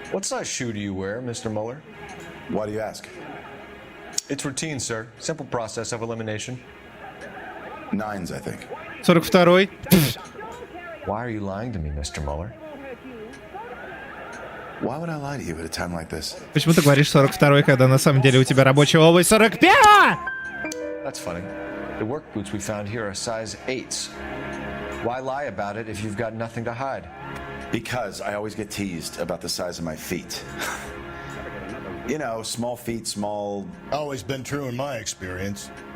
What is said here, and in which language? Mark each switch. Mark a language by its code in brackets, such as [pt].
[en] What size shoe do you wear, Mr. Muller? Why do you ask? It's routine, sir. Simple process of elimination. 9s, I think. [ru] 42-й. [en] Why are you lying to me, Mr. Muller? Why would I lie to you at a time like this? [ru] Почему ты говоришь 42-й, когда на самом деле у тебя рабочая обувь 41-го? [en] That's funny. The work boots we found here are size 8s. Why lie about it if you've got nothing to hide? Because I always get teased about the size of my feet. You know, small feet, small... Always been true in my experience.